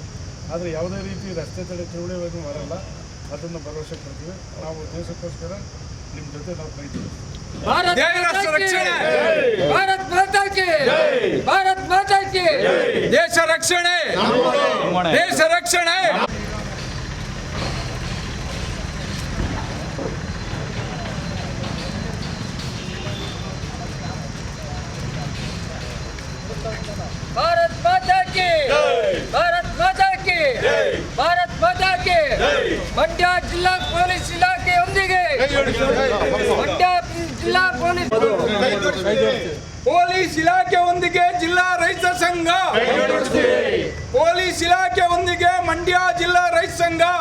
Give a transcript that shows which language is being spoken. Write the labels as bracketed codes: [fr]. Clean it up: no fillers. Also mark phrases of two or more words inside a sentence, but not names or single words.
[kn] ಆದರೆ ಯಾವುದೇ ರೀತಿ ರಸ್ತೆ ತಡೆ ಚಳುವಳಿ ಮಾಡಲ್ಲ. ಅದನ್ನು ಭರವಸೆ ಕೊಡ್ತೀವಿ. ನಾವು ದೇಶಕ್ಕೋಸ್ಕರ ನಿಮ್ಮ ಜೊತೆ ನಾವು ಕೈ ಜೋಡಿಸ್ತೀವಿ. ದೇಶ ರಕ್ಷಣೆ, ದೇಶ ರಕ್ಷಣೆ. [hi] भारत माता की, भारत माता की, भारत माता की. [kn] ಮಂಡ್ಯ ಜಿಲ್ಲಾ ಪೊಲೀಸ್ ಇಲಾಖೆಯೊಂದಿಗೆ ಮಂಡ್ಯ ಜಿಲ್ಲಾ ಪೊಲೀಸ್ ಇಲಾಖೆಯೊಂದಿಗೆ ಜಿಲ್ಲಾ ರೈತ ಸಂಘ, ಪೊಲೀಸ್ ಇಲಾಖೆಯೊಂದಿಗೆ ಮಂಡ್ಯ ಜಿಲ್ಲಾ ರೈತ ಸಂಘ.